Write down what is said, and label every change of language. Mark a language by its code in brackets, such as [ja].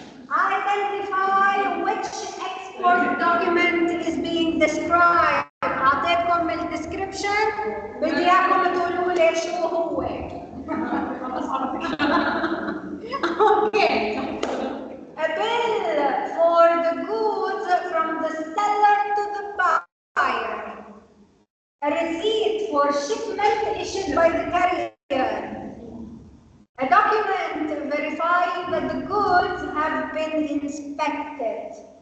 [en] Identify which export document is being described. [ar] أعطيتكم الديسكريبشن، بدي إياكم تقولوا لي شو هو. [en] Okay. A bill for the goods from the seller to the buyer. A receipt for shipment issued by the carrier. A document verifying that the goods have been inspected.